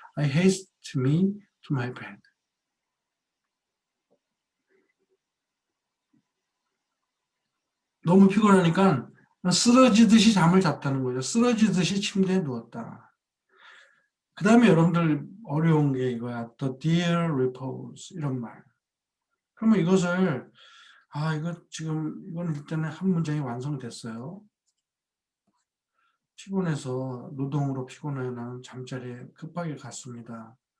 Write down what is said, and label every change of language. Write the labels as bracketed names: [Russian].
[English] I haste me to my bed. [Korean] 너무 피곤하니까 쓰러지듯이 잠을 잤다는 거죠. 쓰러지듯이 침대에 누웠다. 그 다음에 여러분들 어려운 게 이거야. [English] The dear repose [Korean] 이런 말. 그러면 이것을 이건 일단은 한 문장이 완성됐어요. 피곤해서 노동으로 피곤해 나는 잠자리에 급하게 갔습니다.